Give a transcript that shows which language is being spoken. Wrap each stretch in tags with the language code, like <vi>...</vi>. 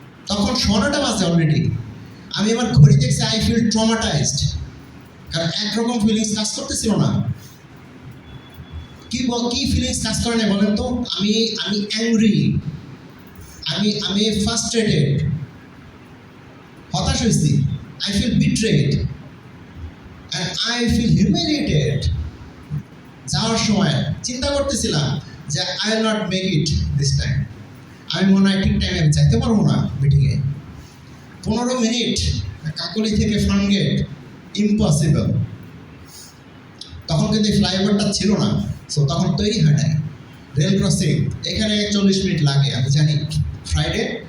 <bn>তখন 16টা বাজে অলরেডি। আমি আমার ঘড়ি দেখছি,</bn> <en>I feel traumatised,</en> <bn>কারণ একরকম ফিলিংস কাজ করতেছিল না। কি ফিলিংস কাজ করে না বলেন তো? আমি অ্যাংরি, আমি ফ্রাস্ট্রেটেড, হতাশ হয়েছি।</bn> <en>I feel betrayed and I feel humiliated.</en> <bn>যাওয়ার সময় চিন্তা করতেছিলাম যে</bn> <en>I will not make it this time.</en> <bn>আমি মনে হয় ঠিক টাইমে যাইতে পারবো না মিটিংয়ে। 15 মিনিট কাকলি থেকে ফার্মগেট, ইম্পসিবল। তখন তখন কিন্তু এই ফ্লাইওভারটা ছিল না, সো তখন তৈরি হয় নাই। রেল ক্রসিং এখানে 40 মিনিট লাগে আমি জানি, ফ্রাইডে।</bn>